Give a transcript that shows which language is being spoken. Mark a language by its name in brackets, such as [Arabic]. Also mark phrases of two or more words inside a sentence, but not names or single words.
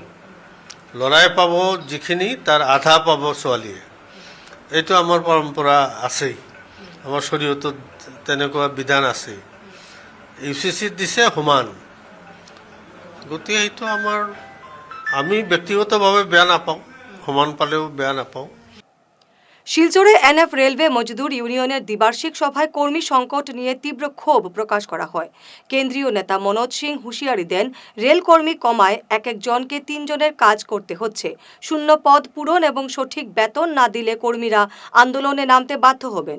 [Assamese] ল'ৰাই পাব যিখিনি তাৰ আধা পাব ছোৱালীয়ে। এইটো আমাৰ পৰম্পৰা আছেই, আমাৰ শৰীয়তত তেনেকুৱা বিধান আছেই। ইউচিচিত দিছে সমান, গতিকে সেইটো আমি ব্যক্তিগতভাৱে বেয়া নাপাওঁ, সমান পালেও বেয়া নাপাওঁ। [Bangla] শিলচরে এনএফ রেলওয়ে মজদুর ইউনিয়নের দ্বিবার্ষিক সভায় কর্মী সংকট নিয়ে তীব্র ক্ষোভ প্রকাশ করা হয়। কেন্দ্রীয় নেতা মনোজ সিং হুঁশিয়ারি দেন, রেল কর্মী কমায় এক জনকে 3 জনের কাজ করতে হচ্ছে। শূন্য পদ পূরণ এবং সঠিক বেতন না দিলে কর্মীরা আন্দোলনে নামতে বাধ্য হবেন।